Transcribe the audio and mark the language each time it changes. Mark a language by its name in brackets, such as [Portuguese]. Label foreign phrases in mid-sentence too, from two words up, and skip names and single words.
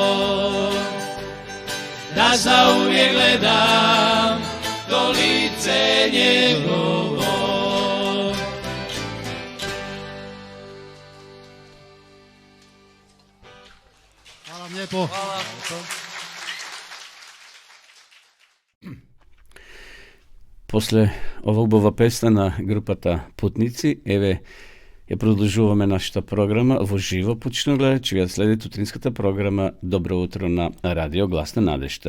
[Bosnian] Da zauvijek gledam to lice njegovo. Hvala vam lijepo. [Macedonian] После овогбова песна на групата Путници, еве ја продолжуваме нашата програма во живо, почитувани гледачи. Ја следите утринската програма Добро утро на Радио Глас на надежта.